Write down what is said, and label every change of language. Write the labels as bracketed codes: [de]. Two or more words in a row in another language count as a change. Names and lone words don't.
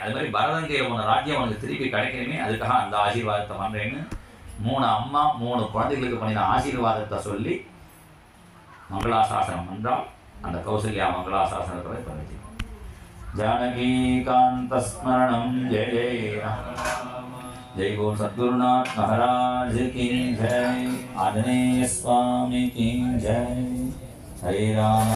[ta] அது மாதிரி பரதன் கையில் போன ராஜ்யம் அவனுக்கு திருப்பி கிடைக்கணுமே, அதுக்காக அந்த ஆசீர்வாதத்தை பண்ணுறேன்னு 3 அம்மா 3 குழந்தைகளுக்கு பண்ணின ஆசீர்வாதத்தை சொல்லி மங்களாசாசனம் என்றால் அந்த கௌசல்யா மங்களாசாசனத்தை பண்ணிச்சு. [sa] जानकीकान्त स्मरणम् जय जय [hi] जय बोल सद्गुरुनाथ महाराज की जय, आंजनेय स्वामी की जय। हरे राम।